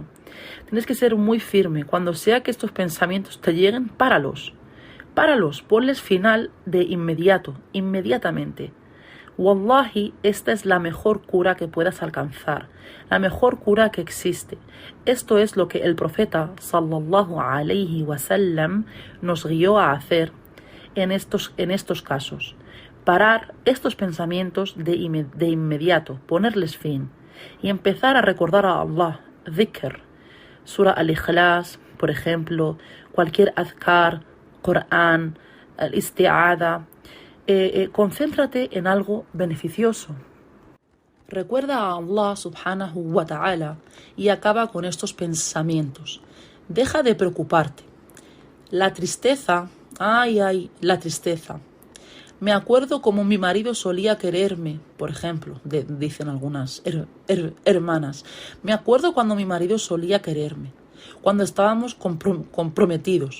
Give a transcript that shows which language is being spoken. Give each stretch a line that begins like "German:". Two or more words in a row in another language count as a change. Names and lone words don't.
Spanish: Tienes que ser muy firme. Cuando sea que estos pensamientos te lleguen, páralos. Ponles final de inmediatamente. Wallahi, esta es la mejor cura que puedas alcanzar, la mejor cura que existe. Esto es lo que el profeta
Arabic: صلى الله عليه وسلم
Spanish: nos guió a hacer en estos casos. Parar estos pensamientos de inmediato, ponerles fin y empezar a recordar a Allah, dhikr, Surah al-Ikhlas, por ejemplo, cualquier azkar, Corán, al-Isti'ada. Concéntrate en algo beneficioso. Recuerda a Allah
Arabic: سبحانه وتعالى
Spanish: y acaba con estos pensamientos. Deja de preocuparte. La tristeza, la tristeza. Me acuerdo como mi marido solía quererme, por ejemplo, dicen algunas hermanas. Me acuerdo cuando mi marido solía quererme, cuando estábamos comprometidos.